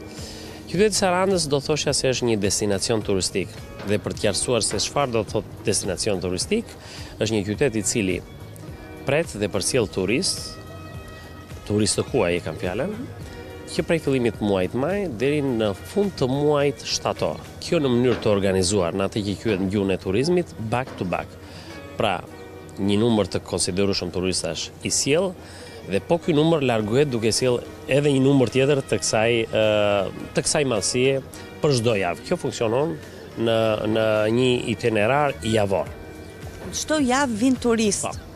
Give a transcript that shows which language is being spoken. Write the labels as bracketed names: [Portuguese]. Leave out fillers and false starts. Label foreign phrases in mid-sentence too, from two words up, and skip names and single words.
[Albanian] Qyteti i Sarandës do thoshja se është një destinacion turistik dhe për të qartësuar se çfarë do thotë destinacion turistik, është një qytet i cili pret dhe përcjell turistë huaj e kam fjalën, që prej fillimit muajit maj deri në fund të muajit shtator. Kjo në mënyrë të organizuar në atë që quhet në gjuhën e turizmit [English] back to back. [Albanian] Pra, një numër të konsiderueshëm turistash i sjell dhe po ky numër largohet duke sjell edhe një numër tjetër të kësaj madhësie për çdo javë. Kjo funksionon në një itinerar javor. Çdo javë vin turistë.